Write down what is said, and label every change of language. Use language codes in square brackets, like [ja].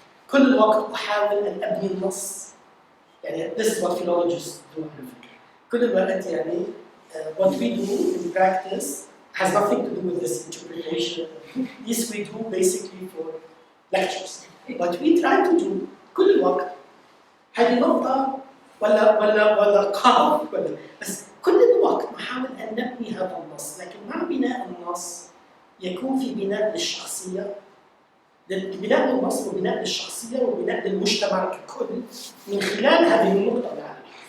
[ar] كل الوقت أحاول أن أبني النص. يعني [en] this is what philologists do. [ar] كل الوقت يعني [en] what we do in practice has nothing to do with this interpretation. This we do basically for lectures. What we try to do [ar] كل الوقت هذه نقطة ولا قاف ولا بس كل الوقت نحاول أن نبني هذا النص، لكن مع بناء النص يكون في بناء للشخصية، بناء للنص وبناء للشخصية وبناء للمجتمع ككل من خلال هذه النقطة اللي على